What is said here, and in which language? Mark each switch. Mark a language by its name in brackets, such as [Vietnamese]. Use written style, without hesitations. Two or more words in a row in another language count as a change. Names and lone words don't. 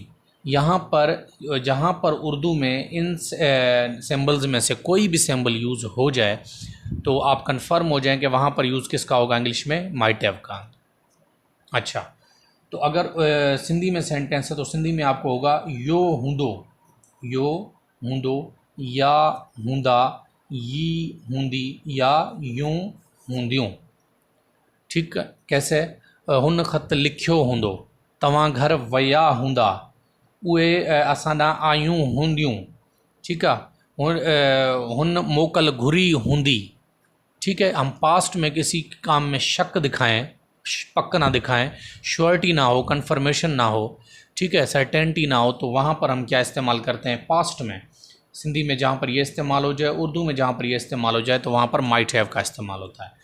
[Urdu] یہاں پر جہاں پر اردو میں ان سمبلز میں سے کوئی بھی سمبل یوز ہو جائے تو آپ کنفرم ہو جائیں کہ وہاں پر یوز کس کا ہوگا، انگلش میں [English] might have [Urdu] کا. اچھا، تو اگر سندھی میں سینٹینس ہے تو سندھی میں آپ کو ہوگا [Sindhi] यो हूंदो, यो हूंदो, या हूंदा, यी हूंदी, या यूं हूंदियूं। [Urdu] ٹھیک ہے، کیسے, [Sindhi] हुन ख़त लिखियो हूंदो, तव्हां घर वया हूंदा, उहे असां ॾांहुं आयूं हूंदियूं। [Urdu] ٹھیک ہے, [Sindhi] हुन मोकल घुरी हूंदी। [Urdu] ٹھیک ہے، ہم پاسٹ میں کسی کام میں شک دکھائیں، پک نہ دکھائیں، شیورٹی نہ ہو، کنفرمیشن نہ ہو، ٹھیک ہے، سرٹینٹی نہ ہو، تو وہاں پر ہم کیا استعمال کرتے ہیں، پاسٹ میں. سندھی میں جہاں پر یہ استعمال ہو جائے، اردو میں جہاں پر یہ استعمال ہو جائے، تو وہاں پر [English] might have [Urdu] کا استعمال ہوتا ہے.